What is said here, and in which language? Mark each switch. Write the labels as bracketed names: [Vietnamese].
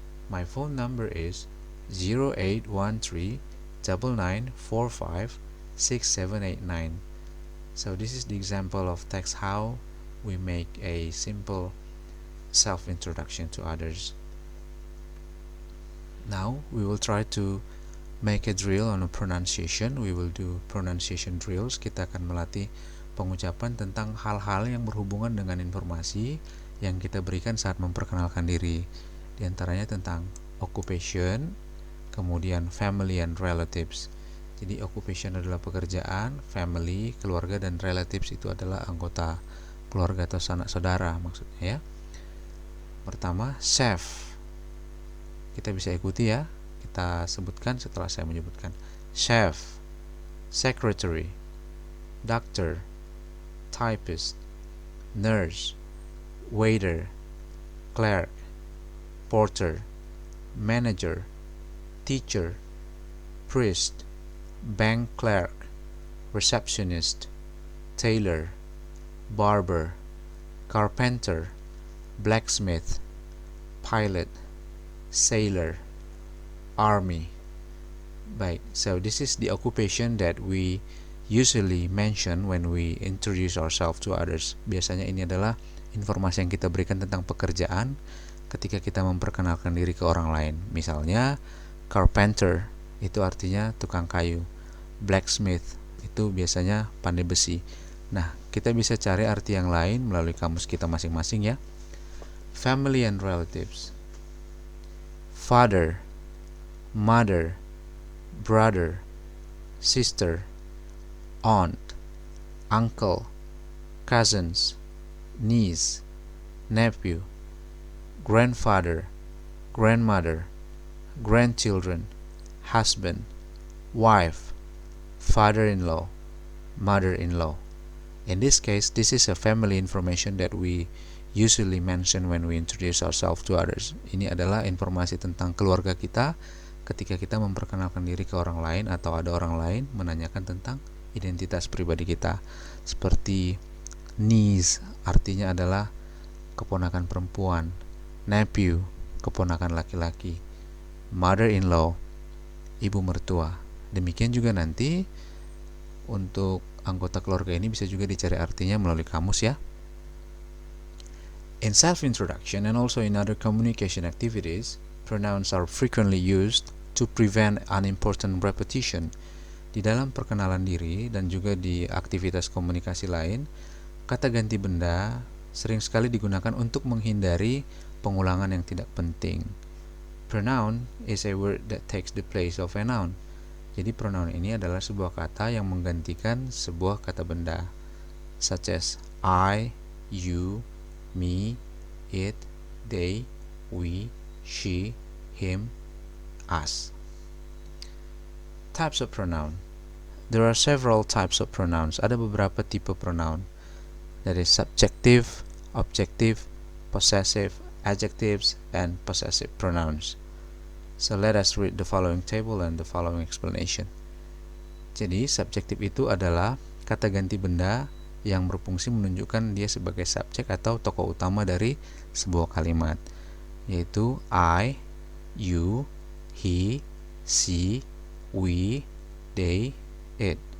[English] My phone number is 0813-9945-6789. So this is the example of text how we make a simple self-introduction to others. Now we will try to make a drill on a pronunciation. We will do pronunciation drills. [Indonesian] Kita akan melatih pengucapan tentang hal-hal yang berhubungan dengan informasi yang kita berikan saat memperkenalkan diri. Di antaranya tentang occupation, kemudian family and relatives. Jadi occupation adalah pekerjaan, family, keluarga, dan relatives itu adalah anggota keluarga atau sanak saudara maksudnya ya. Pertama, chef. Kita bisa ikuti ya. Kita sebutkan setelah saya menyebutkan. [English] Chef, secretary, doctor, typist, nurse, waiter, clerk, porter, manager, teacher, priest, bank clerk, receptionist, tailor, barber, carpenter, blacksmith, pilot, sailor, army. Baik, so this is the occupation that we usually mention when we introduce ourselves to others. [Indonesian] Biasanya ini adalah informasi yang kita berikan tentang pekerjaan ketika kita memperkenalkan diri ke orang lain. Misalnya, carpenter itu artinya tukang kayu. Blacksmith itu biasanya pandai besi. Nah, kita bisa cari arti yang lain melalui kamus kita masing-masing ya. [English] Family and relatives. Father, mother, brother, sister, aunt, uncle, cousins, niece, nephew, grandfather, grandmother, grandchildren, husband, wife, father-in-law, mother-in-law. In this case, this is a family information that we usually mention when we introduce ourselves to others. [Indonesian] Ini adalah informasi tentang keluarga kita ketika kita memperkenalkan diri ke orang lain atau ada orang lain menanyakan tentang identitas pribadi kita. Seperti niece artinya adalah keponakan perempuan, nephew keponakan laki-laki, mother-in-law ibu mertua. Demikian juga nanti untuk anggota keluarga ini bisa juga dicari artinya melalui kamus ya. [English] In self-introduction and also in other communication activities, pronouns are frequently used to prevent unimportant repetition. [Indonesian] Di dalam perkenalan diri dan juga di aktivitas komunikasi lain, kata ganti benda sering sekali digunakan untuk menghindari pengulangan yang tidak penting. [English] Pronoun is a word that takes the place of a noun. [Indonesian] Jadi pronoun ini adalah sebuah kata yang menggantikan sebuah kata benda, [English] such as I, you, me, it, they, we, she, him, us. Types of pronoun. There are several types of pronouns. [Indonesian] Ada beberapa tipe pronoun. [English] That is subjective, objective, possessive, adjectives, and possessive pronouns. So let us read the following table and the following explanation. [Indonesian] Jadi subjektif itu adalah kata ganti benda yang berfungsi menunjukkan dia sebagai subjek atau tokoh utama dari sebuah kalimat, yaitu [English] I, you, he, she, we, they, it.